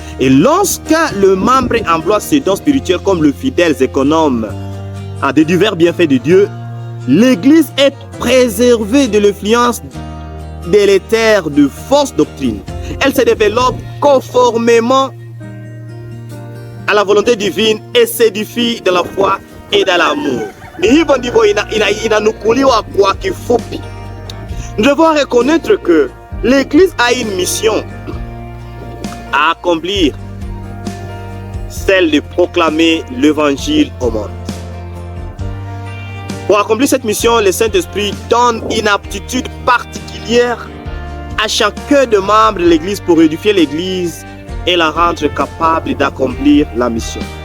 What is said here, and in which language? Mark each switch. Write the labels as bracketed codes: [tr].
[fr] Et lorsque le membre emploie ses dons spirituels comme le fidèle économe à des divers bienfaits de Dieu, l'Église est préservée de l'influence délétère de fausses doctrines. Elle se développe conformément à la volonté divine et s'édifie dans la foi et dans l'amour. [sw] Ni hivyo ndivyo inanukuliwa kwa kifupi. [fr] Nous devons reconnaître que l'Église a une mission à accomplir, celle de proclamer l'évangile au monde. Pour accomplir cette mission, le Saint-Esprit donne une aptitude particulière à chacun des membres de l'Église pour édifier l'Église et la rendre capable d'accomplir la mission.